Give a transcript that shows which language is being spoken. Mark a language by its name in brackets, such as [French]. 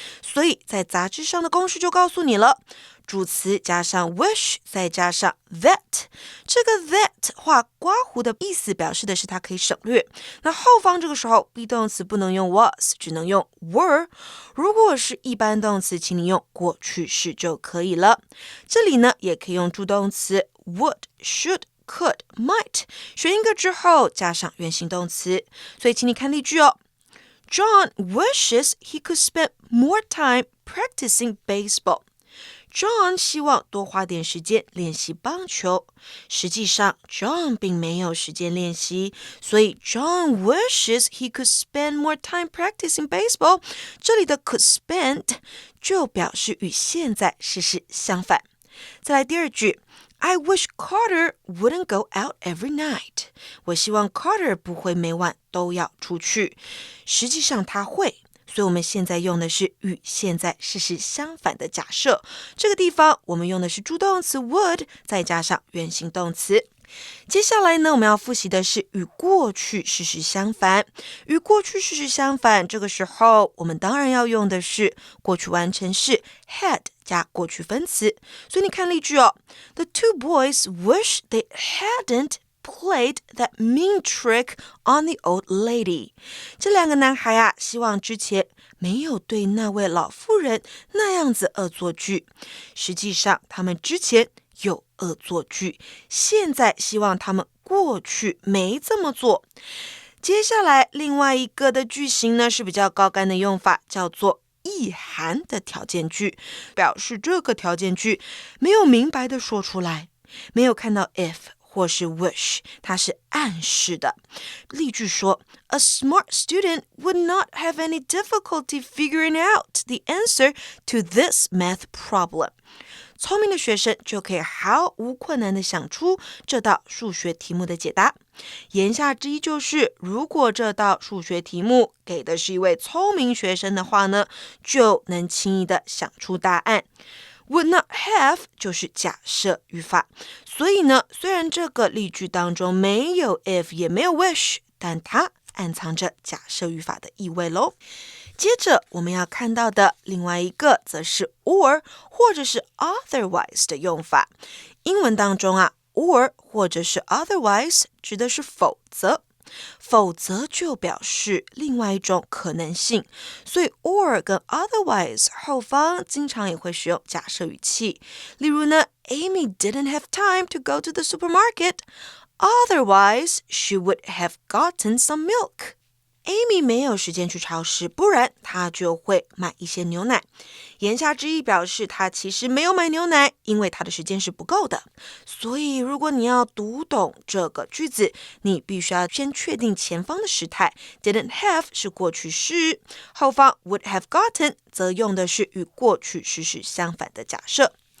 [Chinese] 所以在杂志上的公式就告诉你了，主词加上 wish 再加上 that， 这个 that 画刮胡的意思表示的是它可以省略，那后方这个时候 be 动词不能用 was， 只能用 were。如果是一般动词，请你用过去式就可以了。这里呢也可以用助动词 would should，could, might， 选一个之后加上原形动词。所以请你看例句哦。 [English] John wishes he could spend more time practicing baseball. [Chinese] John 希望多花点时间练习棒球。实际上 John 并没有时间练习，所以 [English] John wishes he could spend more time practicing baseball， [Chinese] 这里的 could spend 就表示与现在事实相反。再来第二句， [English] I wish Carter wouldn't go out every night. [Chinese] 我希望 Carter 不会每晚都要出去。实际上他会，所以我们现在用的是与现在事实相反的假设。这个地方我们用的是助动词 would 再加上原形动词。接下来呢，我们要复习的是与过去事实相反。与过去事实相反，这个时候我们当然要用的是过去完成式 had 加过去分词。所以你看例句哦。 [English] The two boys wish they hadn't played that mean trick on the old lady. [Chinese] 这两个男孩希望之前没有对那位老妇人那样子恶作剧。实际上他们之前有恶作剧，现在希望他们过去没这么做。接下来另外一个的句型呢是比较高干的用法，叫做意涵的条件句，表示这个条件句没有明白的说出来，没有看到 if 或是 wish， 它是暗示的。例句说 [English] A smart student would not have any difficulty figuring out the answer to this math problem. [Chinese] 聪明的学生就可以毫无困难地想出这道数学题目的解答。言下之意就是，如果这道数学题目给的是一位聪明学生的话呢，就能轻易地想出答案。 [English] Would not have [Chinese] 就是假设语法，所以呢，虽然这个例句当中没有 if 也没有 wish， 但它暗藏着假设语法的意味咯。接着我们要看到的另外一个则是 or 或者是 otherwise 的用法。英文当中or 或者是 otherwise 指的是否则，否则就表示另外一种可能性，所以 or 跟 otherwise 后方经常也会使用假设语气。例如呢 [English] Amy didn't have time to go to the supermarket, otherwise she would have gotten some milk. [Chinese] Amy 没有时间去超市，不然她就会买一些牛奶。言下之意表示她其实没有买牛奶，因为她的时间是不够的。所以如果你要读懂这个句子，你必须要先确定前方的时态。 [English] Didn't have [Chinese] 是过去式，后方 [English] would have gotten [Chinese] 则用的是与过去事实相反的假设。